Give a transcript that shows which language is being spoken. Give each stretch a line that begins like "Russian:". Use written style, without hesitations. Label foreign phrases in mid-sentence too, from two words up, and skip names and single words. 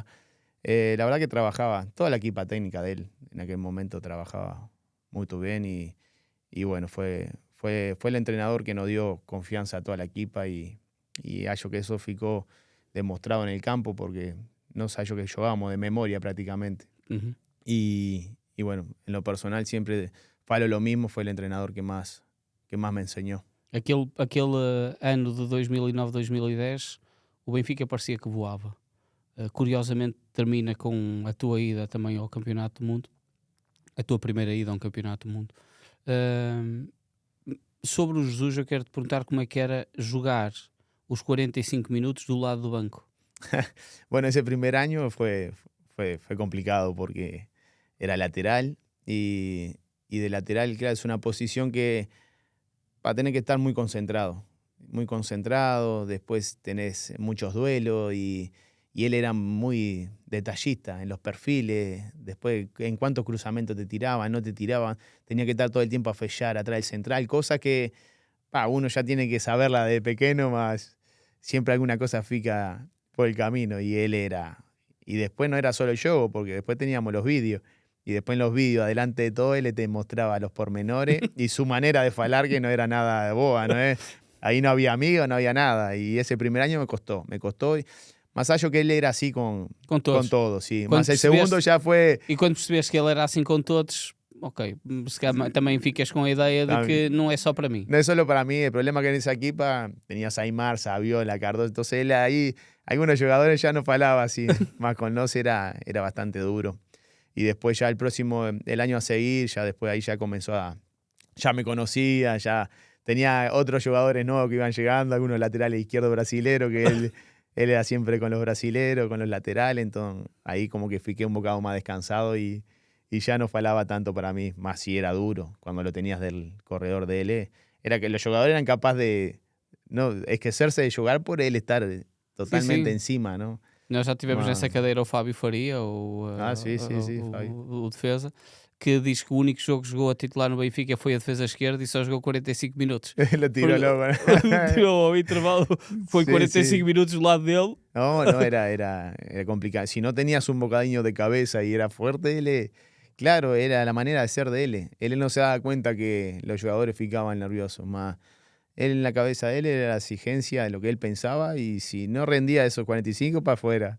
Spanish: La verdad que trabajaba, toda la equipa técnica de él en aquel momento trabajaba muy bien y bueno, fue el entrenador que nos dio confianza a toda la equipa y hallo que eso ficó demostrado en el campo porque no hallo que jugábamos de memoria prácticamente. Uhum. Y bueno, en lo personal siempre Falo lo mismo, fue el entrenador que más me enseñó.
Portuguese: Aquele ano de 2009-2010, o Benfica parecia que voava. Curiosamente termina com a tua ida também ao Campeonato do Mundo, a tua primeira ida a um Campeonato do Mundo. Sobre o Jesus, eu quero te perguntar como é que era jogar os 45 minutos do lado do banco.
Spanish: Bueno, ese primer año fue complicado porque era lateral y de lateral, claro, es una posición que va a tener que estar muy concentrado, después tenés muchos duelos y él era muy detallista en los perfiles, después en cuántos cruzamientos te tiraban, no te tiraban, tenía que estar todo el tiempo a fellar atrás del central, cosa que uno ya tiene que saberla de pequeño, más siempre alguna cosa fica por el camino y él era. Y después no era solo el juego, porque después teníamos los vídeos. Y después en los vídeos, adelante de todo, él te mostraba los pormenores y su manera de falar que no era nada de boa, ¿no? Ahí no había amigos, no había nada. Y ese primer año me costó. Más allá que él era así con todos, sí.
Portuguese: Quando
Spanish: Más el segundo ya fue...
Portuguese: E quando percebes que ele era assim com todos, ok, se calhar também ficas com a ideia de que não é só para mim.
Spanish: No es solo para mí, el problema que en esa equipa tenías a Aymar, Saviola, Cardoso, entonces él ahí, algunos jugadores ya no falaba así, más con los era bastante duro. Y después ya el año a seguir, ya después ahí ya comenzó ya me conocía, ya tenía otros jugadores nuevos que iban llegando, algunos laterales izquierdos brasileros, que él era siempre con los brasileros, con los laterales, entonces ahí como que fiqué un bocado más descansado y ya no falaba tanto para mí, más si era duro, cuando lo tenías del corredor de él, era que los jugadores eran capaces de no esquecerse de jugar por él estar totalmente encima, ¿no?
Portuguese: Nós já tivemos nessa cadeira o Fábio Faria, o defesa, que diz que o único jogo que jogou a titular no Benfica foi a defesa esquerda e só jogou 45 minutos.
Spanish: Lo tiró loco.
Portuguese: Tirou ao intervalo, foi 45 minutos do lado dele.
Spanish: No, era complicado. Si no tenías un bocadillo de cabeza y era fuerte, él, claro, era la manera de ser de él. Él no se daba cuenta que los jugadores ficaban nerviosos, más él en la cabeza de él era la exigencia de lo que él pensaba y si no rendía esos 45 para afuera.